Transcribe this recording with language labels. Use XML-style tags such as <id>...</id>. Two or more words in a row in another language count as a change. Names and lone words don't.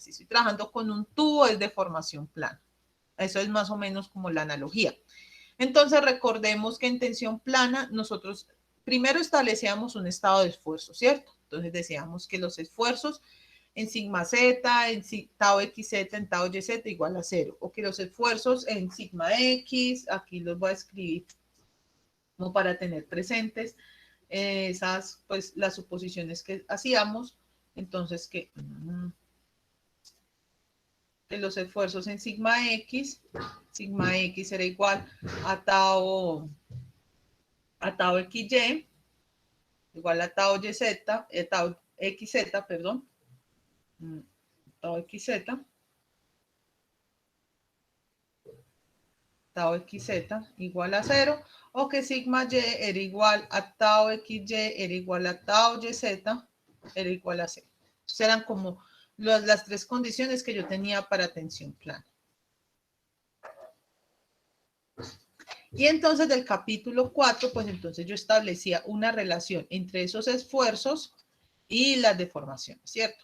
<es>Si estoy trabajando con un tubo, es de formación plana. Eso es más o menos como la analogía. Entonces recordemos que en tensión plana nosotros primero establecíamos un estado de esfuerzo, ¿cierto? Entonces decíamos que los esfuerzos en sigma z, en tau xz, en tau yz igual a 0. O que los esfuerzos en sigma x, aquí los voy a escribir como para tener presentes esas, pues las suposiciones que hacíamos. Entonces que los esfuerzos en sigma x era igual a tau xy, igual a tau yz, tau xz, perdón, tau xz, tau xz igual a 0, o que sigma y era igual a tau xy era igual a tau yz era igual a 0. Entonces eran como las 3 condiciones que yo tenía para tensión plana. Y entonces del capítulo 4, pues entonces yo establecía una relación entre esos esfuerzos y las deformaciones, ¿cierto?</es>